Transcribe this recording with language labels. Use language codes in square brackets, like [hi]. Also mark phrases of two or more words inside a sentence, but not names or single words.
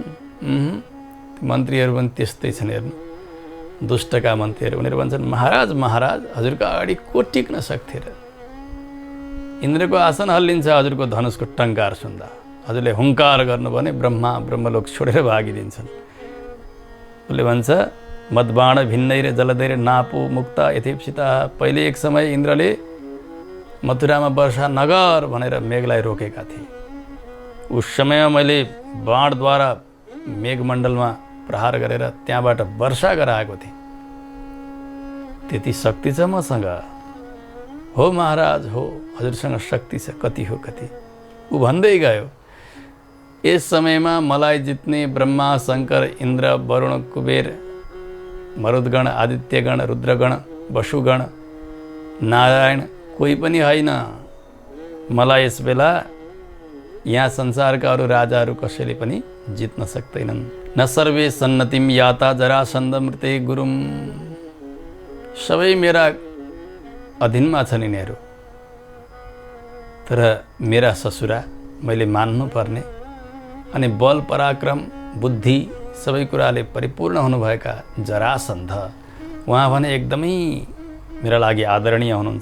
[ne] मन्त्रीहरू पनि त्यस्तै छन्। हेर्नु, दुष्टका मन्त्रीहरू उनीहरू भन्छन् महाराज महाराज हजुरको अगाडि को टिक्न सक्थे र? इन्द्रको आसन हल्लिन्छ हजुरको धनुषको टङ्कार सुन्दा। हजुरले हुङ्कार गर्नु भने ब्रह्मलोक छोडेर भागिदिन्छन्। उसले भन्छ [sa] मदबाण भिन्नैर जलदैर नापो मुक्ता यथेप्सिता। [ne] पहिले एक समय इन्द्रले मथुरामा वर्षा नगर भनेर मेघलाई रोकेका थिए। उस समयमा मैले बाणद्वारा मेघमण्डलमा प्रहार गरेर त्यहाँबाट वर्षा गराएको थिएँ। त्यति शक्ति छ मसँग। हो महाराज हो, हजुरसँग शक्ति छ। कति हो कति? ऊ भन्दै गयो। यस समयमा मलाई जित्ने ब्रह्मा शङ्कर इन्द्र वरुण कुबेर मरुदगण आदित्यगण रुद्रगण वसुगण नारायण कोही पनि होइन। मलाई यस बेला यहाँ संसारका अरू राजाहरू कसैले पनि जित्न सक्दैनन्। [sa] न सर्वे सन्नतिम याता जरासन्ध मृते गुरुम। [ne] सबै मेरा अधीनमा छन् यिनीहरू। तर मेरा ससुरा मैले मान्नुपर्ने अनि बल पराक्रम बुद्धि सबै कुराले परिपूर्ण हुनुभएका जरासन्ध, उहाँ भने एकदमै मेरा लागि आदरणीय हुनुहुन्छ।